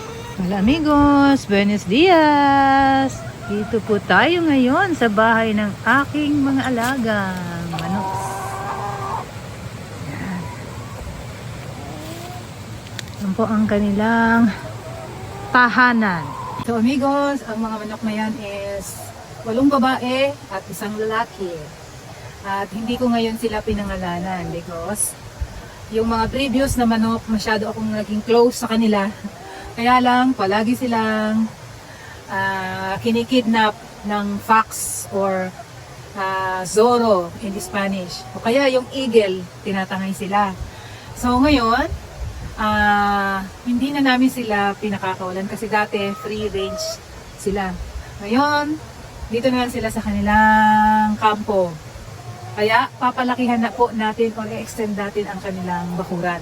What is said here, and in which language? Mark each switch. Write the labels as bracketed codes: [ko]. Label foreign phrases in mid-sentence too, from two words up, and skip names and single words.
[es] Hola amigos, buenos dias! [tl] Dito po tayo ngayon sa bahay ng aking mga alagang manok. Yan po ang kanilang tahanan. So amigos, ang mga manok na yan is 8 babae at 1 lalaki. At hindi ko ngayon sila pinangalanan because yung mga previous na manok masyado akong naging close sa kanila. Kaya lang, palagi silang kinikidnap ng [en] fox or Zorro in Spanish. [tl] O kaya yung eagle, tinatangay sila. So ngayon, hindi na namin sila pinakakawalan kasi dati [en] free range [tl] sila. Ngayon, dito na lang sila sa kanilang kampo. Kaya papalakihan na po natin o i-extend natin ang kanilang bakuran.